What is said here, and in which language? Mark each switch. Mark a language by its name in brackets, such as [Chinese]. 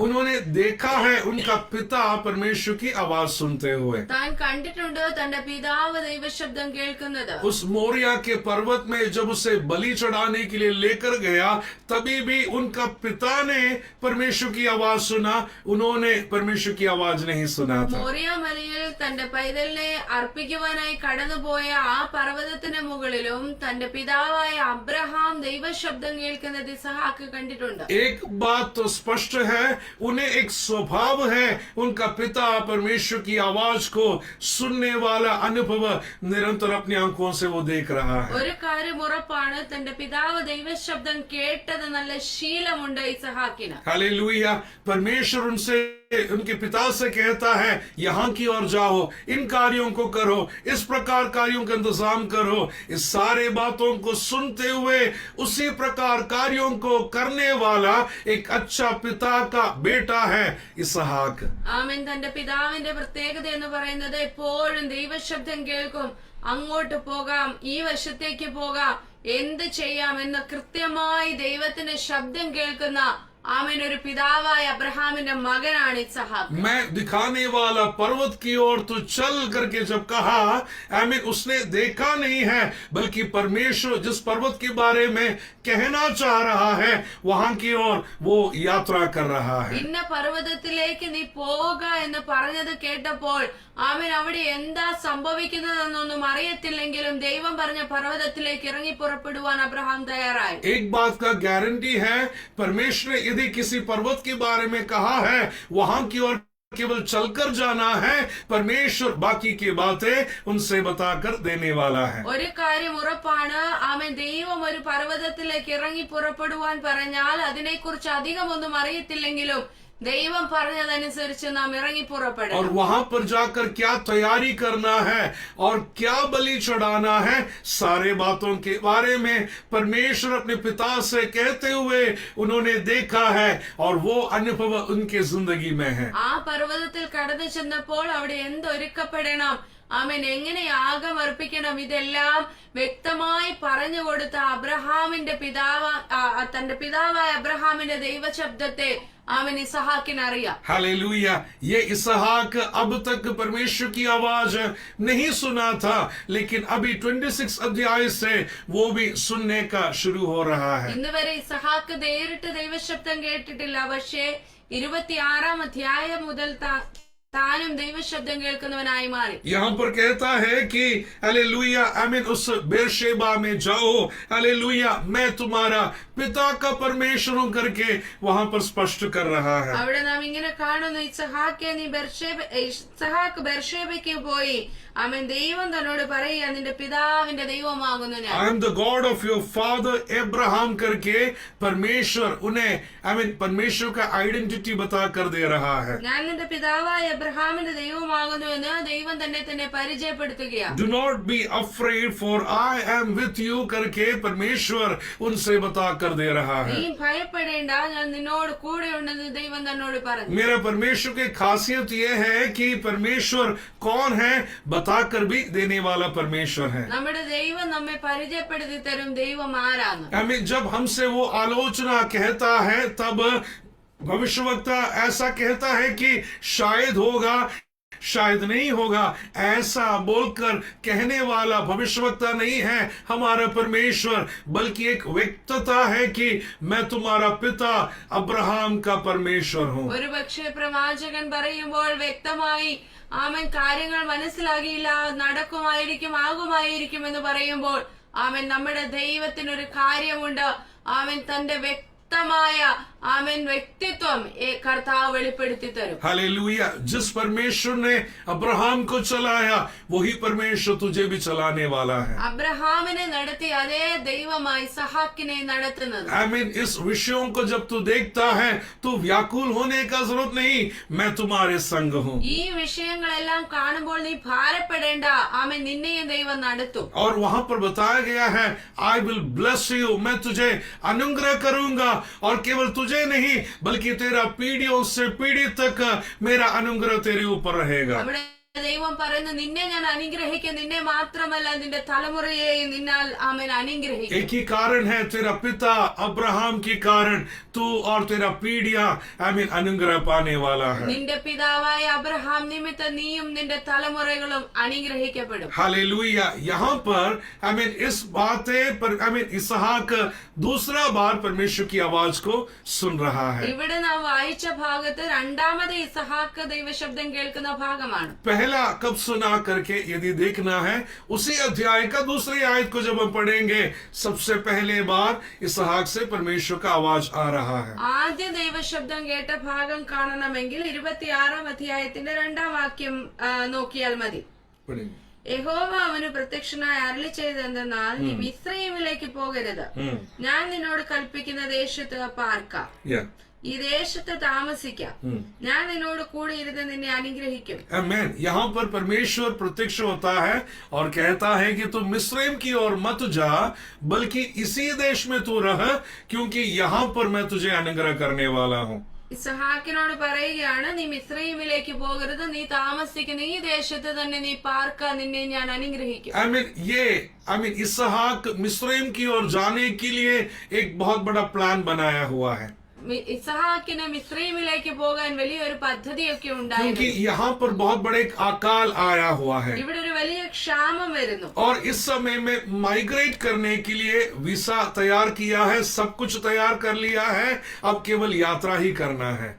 [Hindi] उन्होंने देखा है उनका पिता परमेश्वर की आवाज सुनते हुए. [Malayalam] താൻ കണ്ടിട്ടുണ്ട് തന്റെ പിതാവ് ദൈവശബ്ദം കേൾക്കുന്നത്. [Hindi] उस मोरिया के पर्वत में जब उसे बलि चढ़ाने के लिए लेकर गया, तभी भी उनका पिता ने परमेश्वर की आवाज सुना, उन्होंने परमेश्वर की आवाज नहीं सुना था. [Malayalam] മോറിയ മലയിൽ തന്റെ പൈതലിനെ അർപ്പിക്കുവാനായി കടന്നുപോയ ആ പർവ്വതത്തിന് മുകളിലും തന്റെ പിതാവായ അബ്രഹാം ദൈവശബ്ദം കേൾക്കുന്നത് ഇസഹാക്ക് കണ്ടിട്ടുണ്ട്. [Hindi] एक बात तो स्पष्ट है, उन्हें एक स्वभाव है, उनका पिता परमेश्वर की आवाज को सुनने वाला अनुभव निरंतर अपनी आंखों से वो देख रहा है. [Malayalam] ഒരു കാര്യം ഉറപ്പാണ്, തന്റെ പിതാവ് ദൈവശബ്ദം കേട്ടത് നല്ല ശീലമുണ്ട് ഇസഹാക്കിന്. [Hindi] हालेलुया. परमेश्वर उनसे, उनके पिता से कहता है यहाँ की ओर जाओ, इन कार्यों को करो, इस प्रकार कार्यों का इंतजाम करो. इस सारे बातों को सुनते हुए उसी प्रकार कार्यों को करने वाला एक अच्छा पिता का बेटा है इसहाक. [Malayalam] ആമേൻ. തന്റെ പിതാവിന്റെ പ്രത്യേകത എന്ന് പറയുന്നത് എപ്പോഴും ദൈവശബ്ദം കേൾക്കും. അങ്ങോട്ട് പോകാം, ഈ വശത്തേക്ക് പോകാം, എന്ത് ചെയ്യാം എന്ന് കൃത്യമായി ദൈവത്തിന്റെ ശബ്ദം കേൾക്കുന്ന ആമേൻ ഒരു പിതാവായ അബ്രഹാമിന്റെ മകനാണ് ഇസഹാക്ക്. [Hindi] मैं दिखाने वाला पर्वत की ओर तो चल करके जब कहा, आमीन, उसने देखा नहीं है, बल्कि परमेश्वर जिस पर्वत के बारे में कहना चाह रहा है वहां की ओर वो यात्रा कर रहा है. [Malayalam] ഇന്ന പർവ്വതത്തിലേക്ക് നീ പോവുക എന്ന് പറഞ്ഞത് കേട്ടപ്പോൾ ആമേൻ അവിടെ എന്താ സംഭവിക്കുന്നതെന്നൊന്നും അറിയത്തില്ലെങ്കിലും ദൈവം പറഞ്ഞ പർവ്വതത്തിലേക്ക് ഇറങ്ങി പുറപ്പെടുവാൻ അബ്രഹാം തയ്യാറായി. [Hindi] एक बात का गारंटी है, परमेश्वर ने यदि किसी पर्वत के बारे में कहा है वहां की ओर केवल चलकर जाना है, परमेश्वर बाकी की बातें उनसे बताकर देने वाला है. [Malayalam] ഒരു കാര്യം ഉറപ്പാണ്, ആമേൻ, ദൈവം ഒരു പർവ്വതത്തിലേക്ക് ഇറങ്ങി പുറപ്പെടുവാൻ പറഞ്ഞാൽ അതിനെക്കുറിച്ച് അധികമൊന്നും അറിയത്തില്ലെങ്കിലും ദൈവം പറഞ്ഞതനുസരിച്ച് നാം ഇറങ്ങി പുറപ്പെടും. [Hindi] और वहां पर जाकर क्या तैयारी करना है और क्या बलि चढ़ाना है, सारे बातों के बारे में परमेश्वर अपने पिता से कहते हुए उन्होंने देखा है और वो अनुभव उनके जिंदगी में है. [Malayalam] ആ പർവ്വതത്തിൽ കടന്നു ചെന്നപ്പോൾ അവിടെ എന്തൊരുക്കപ്പെടണം, ആമേൻ, എങ്ങനെ യാഗം അർപ്പിക്കണം, ഇതെല്ലാം വ്യക്തമായി പറഞ്ഞു കൊടുത്ത അബ്രഹാമിന്റെ തന്റെ പിതാവായ അബ്രഹാമിന്റെ ദൈവശബ്ദത്തെ ആമേൻ ഇസഹാക്കിന് അറിയാം. [Hindi] हालेलुया. ये इसहाक अब तक परमेश्वर की आवाज नहीं सुना था, लेकिन अभी 26 अध्याय से वो भी सुनने का शुरू हो रहा है. [Malayalam] ഇന്ന് വരെ ഇസഹാക്ക് നേരിട്ട് ദൈവശബ്ദം കേട്ടിട്ടില്ല. പക്ഷേ 26-ാം അധ്യായം മുതൽ താനും ദൈവശബ്ദം കേൾക്കുന്നവനായി മാറി. [Hindi] यहाँ पर कहता है कि हालेलुया, आमीन, उस बेरशेबा में जाओ, हालेलुया, मैं तुम्हारा पिता का परमेश्वर हूं करके वहां पर स्पष्ट कर रहा है. [Malayalam] അവിടെ നാം ഇങ്ങനെ കാണുന്നു, ഇസഹാക്ക് ബെർഷേബയ്ക്ക് പോയി, ആമേൻ, ദൈവം തന്നോട് പറയുക, നിന്റെ പിതാവിന്റെ ദൈവമാകുന്നു ഞാൻ. [English] I am the God of your father Abraham [Hindi] करके परमेश्वर उन्हें, आमीन, परमेश्वर का आइडेंटिटी बता कर दे रहा है. [Malayalam] ഞാൻ നിന്റെ പിതാവായ അബ്രഹാമിന്റെ ദൈവമാകുന്നു എന്ന് ദൈവം തന്നെ പരിചയപ്പെടുത്തുകയാണ്. [English] Do not be afraid, for I am with you [Hindi] करके परमेश्वर उनसे बता कर दे रहा है. [Malayalam] നീ ഭയപ്പെടേണ്ട, ഞാൻ നിന്നോട് കൂടെ ഉണ്ടെന്ന് ദൈവം തന്നോട് പറഞ്ഞു. [Hindi] मेरा परमेश्वर की खासियत यह है कि परमेश्वर कौन है बताकर भी देने वाला परमेश्वर है. [Malayalam] നമ്മുടെ ദൈവം നമ്മെ പരിചയപ്പെടുത്തി തരും ദൈവം ആരാണ്. [Hindi] हमें जब हमसे वो आलोचना कहता है, तब भविष्यवक्ता ऐसा कहता है कि शायद होगा, शायद नहीं होगा, ऐसा बोलकर कहने वाला भविष्यवक्ता नहीं है हमारा परमेश्वर, बल्कि एक व्यक्तता है कि मैं तुम्हारा पिता अब्राहम का परमेश्वर हूं. [Malayalam] ഒരു പക്ഷേ പ്രവാചകൻ പറയുമ്പോൾ വ്യക്തമായി ആമേൻ കാര്യങ്ങൾ മനസ്സിലാകിയില്ല, നടക്കുമായിരിക്കും, ആകുമായിരിക്കും എന്ന് പറയുമ്പോൾ ആമേൻ നമ്മുടെ ദൈവത്തിനൊരു കാര്യമുണ്ട്. ആമേൻ തന്റെ വ്യക്തമായ ആമേൻ വ്യക്തിത്വം കർത്താവ് വെളിപ്പെടുത്തി തരും. [Hindi] हालेलुया। जिस परमेश्वर ने अब्राहम को चलाया वही परमेश्वर तुझे भी चलाने वाला है। [Malayalam] അബ്രഹാമിനെ നടത്തി അതേ ദൈവമായി ഇസഹാക്കിനെ നടത്തുന്നത്. [Hindi] आमीन। इस विषयों को जब तू देखता है तो व्याकुल होने का जरूरत नहीं, मैं तुम्हारे संग हूँ। [Malayalam] ഈ വിഷയങ്ങളെല്ലാം കാണുമ്പോൾ നീ ഭാരപ്പെടേണ്ട, ആമേൻ, നിന്നെയും ദൈവം നടത്തും. [Hindi] और वहां पर बताया गया है [English] I will bless you, [Hindi] मैं तुझे अनुग्रह करूंगा और केवल तुझे नहीं बल्कि तेरा पीढ़ियों से पीढ़ी तक मेरा अनुग्रह तेरे ऊपर रहेगा। [Malayalam] അവിടെ ദൈവം പറയുന്നു, നിന്നെ ഞാൻ അനുഗ്രഹിക്കും, നിന്നെ മാത്രമല്ല നിന്റെ തലമുറയെയും നിന്നാൽ ആമേൻ അനുഗ്രഹിക്കും. [Hindi] एक ही कारण है, तेरा पिता अब्राहम के कारण तू और तेरा पीढ़ियां आमीन अनुग्रह पाने वाला है। [Malayalam] നിന്റെ പിതാവായ അബ്രഹാം നിമിത്തം നീയും നിന്റെ തലമുറകളും അനുഗ്രഹിക്കപ്പെടും. [Hindi] हालेलुया। यहाँ पर आमीन इस बातें पर आमीन इसहाक दूसरा बार परमेश्वर की आवाज को सुन रहा है। [Malayalam] ഇവിടെ നാം വായിച്ച ഭാഗത്ത് രണ്ടാമത് ഇസഹാക്ക് ദൈവശബ്ദം കേൾക്കുന്ന ഭാഗമാണ്. [Hindi] पहला कब सुना करके यदि देखना है उसी अध्याय का दूसरी आयत को जब हम पढ़ेंगे सबसे पहले बार इसहाक से परमेश्वर का आवाज आ रहा है। [Malayalam] ആദ്യ ദൈവശബ്ദം കേട്ട ഭാഗം കാണണമെങ്കിൽ 26-ാം അധ്യായത്തിന്റെ 2-ാം വാക്യം നോക്കിയാൽ മതി. [Hindi] पढ़ेंगे। [Malayalam] യഹോവ അവന് പ്രത്യക്ഷനായി അരുളി ചെയ്തെന്തെന്നാൽ, നീ മിസ്രയീമിലേക്ക് പോകരുത്, ഞാൻ നിന്നോട് കൽപ്പിക്കുന്ന ദേശത്ത് പാർക്കാം, ഈ ദേശത്ത് താമസിക്കാം, ഞാൻ നിന്നോട് കൂടെ ഇരുന്ന് നിന്നെ അനുഗ്രഹിക്കും. [Hindi] आमीन। यहाँ पर परमेश्वर प्रत्यक्ष होता है और कहता है कि तू मिस्रैम की ओर मत जा बल्कि इसी देश में तू रह क्योंकि यहाँ पर मैं तुझे अनुग्रह करने वाला हूँ। [Malayalam] ഇസഹാക്കിനോട് പറയുകയാണ്, നീ മിസ്രയീമിലേക്ക് പോകരുത്, നീ താമസിക്കുന്ന ഈ ദേശത്ത് തന്നെ നീ പാർക്ക, നിന്നെ ഞാൻ അനുഗ്രഹിക്കും. [Hindi] आमीन इसहाक मिस्रैम की ओर जाने के लिए एक बहुत बड़ा प्लान बनाया हुआ है। [Malayalam] ഇസഹാക്കിന് മിസ്രയീമിലേക്ക് പോകാൻ വലിയൊരു പദ്ധതിയൊക്കെ ഉണ്ടായിരുന്നു. [Hindi] क्योंकि यहाँ पर बहुत बड़े अकाल आया हुआ है [Malayalam] ഇവിടെ ഒരു വലിയ ക്ഷാമം വരുന്നു. [Hindi] और इस समय में माइग्रेट करने के लिए वीसा तैयार किया है, सब कुछ तैयार कर लिया है, अब केवल यात्रा ही करना है।